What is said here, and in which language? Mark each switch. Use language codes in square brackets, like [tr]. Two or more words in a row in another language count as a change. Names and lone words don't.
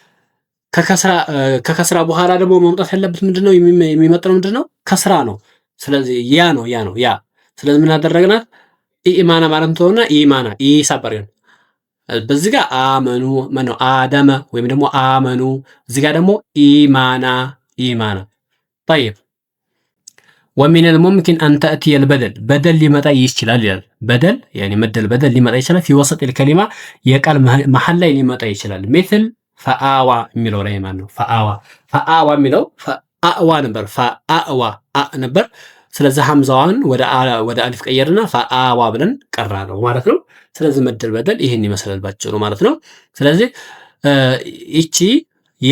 [am] ከከስራ በኋላ ደግሞ መምጣት ያለበት ምንድነው? የሚመጣው ምንድነው? ከስራ ነው። ስለዚህ ያ ነው። ስለዚህ ምን አደረግናት? ኢማና ማለት ተውና ኢማና ይሳበረን በዚህ ጋር አመኑ ማነው አደመ ወይም ደግሞ አመኑ እዚህ ጋር ደግሞ ኢማና [ar] طيب ومن الممكن أن تأتي بدل [am] ሊመጣ ይችላል ይላል። በደል يعني መደል በደል ሊመጣ ይችላል። [ar] في وسط الكلمة [am] የቃል መሃል ላይ ሊመጣ ይችላል። مثل ፈአዋ የሚለው ላይ ማለት ነው። ፈአዋ የሚለው ፈአዋ ነበር። ፈአዋ ነበር። ስለዚህ ሐምዛዋን ወደ አሊፍ ቀየርና ፈአዋ ብለን ቀራ ነው ማለት ነው። ስለዚህ መደል በደል ይሄን ይመስላል ባጭሩ ማለት ነው። ስለዚህ እቺ ያ